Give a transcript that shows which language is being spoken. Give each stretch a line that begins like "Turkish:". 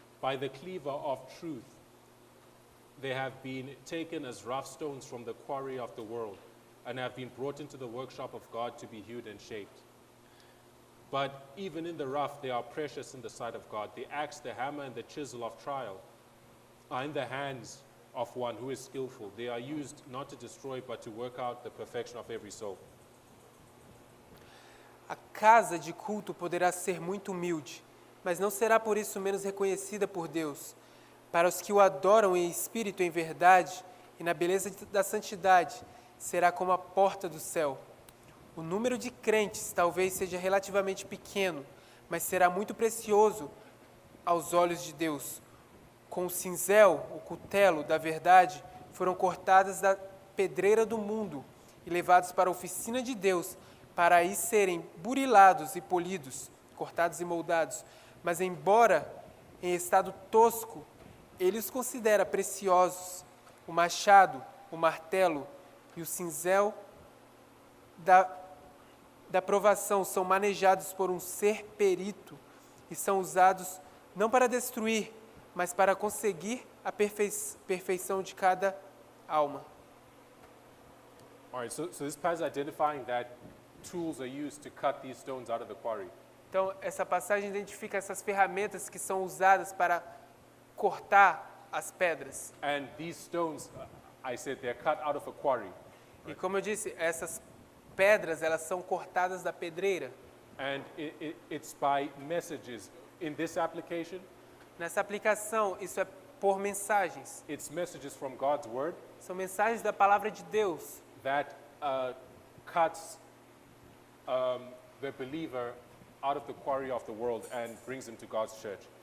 English: By the cleaver of truth, they have been taken as rough stones from the quarry of the world, and have been brought into the workshop of God to be hewed and shaped. But even in the rough, they are precious in the sight of God. The axe, the hammer, and the chisel of trial are in the hands of one who is skillful. They are used not to destroy, but to work out the perfection of every soul.
Portuguese: A casa de culto poderá ser muito humilde, mas não será por isso menos reconhecida por Deus. Para os que o adoram em espírito e em verdade, e na beleza da santidade, será como a porta do céu. O número de crentes talvez seja relativamente pequeno, mas será muito precioso aos olhos de Deus. Com o cinzel, o cutelo da verdade, foram cortadas da pedreira do mundo e levados para a oficina de Deus, para aí serem burilados e polidos, cortados e moldados. Mas embora em estado tosco, ele os considera preciosos. O machado, o martelo e o cinzel da provação são manejados por um ser perito e são usados não para destruir, mas para conseguir a perfeição de cada alma.
English: All right, so this passage is identifying that tools are used to cut these stones out of the quarry.
Portuguese: Então, essa passagem identifica essas ferramentas que são usadas para cortar as pedras.
English: And these stones, I said, they're cut out of a quarry.
Portuguese: E como eu disse, essas pedras, elas são cortadas da pedreira.
English: And it's by messages. In this application,
Portuguese: Nessa aplicação, isso é por mensagens.
English: it's messages from God's word
Portuguese: São mensagens da palavra de Deus
English: that cuts the believer out of the quarry of the world and brings him to God's church.